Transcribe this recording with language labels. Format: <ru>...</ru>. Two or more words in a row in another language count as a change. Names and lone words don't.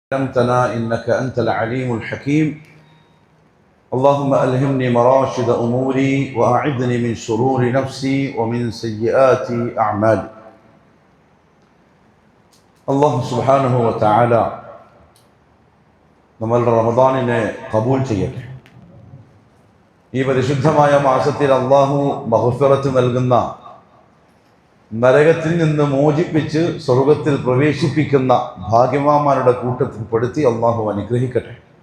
<ar>علمتنا إنك أنت العليم الحكيم اللهم ألهمني مراشد أموري وأعذني من شرور نفسي ومن سيئات أعمالي. الله سبحانه وتعالى</ar> <ml>നമ്മളുടെ റമദാനിനെ കബൂൽ ചെയ്യട്ടെ. ഈ പരിശുദ്ധമായ മാസത്തിൽ അള്ളാഹു മഗ്ഫിറത്ത് നൽകുന്ന, നരകത്തിൽ നിന്ന് മോചിപ്പിച്ച് സ്വർഗത്തിൽ പ്രവേശിപ്പിക്കുന്ന ഭാഗ്യവാന്മാരുടെ കൂട്ടത്തിൽ പെടുത്തി അള്ളാഹു അനുഗ്രഹിക്കട്ടെ.</ml>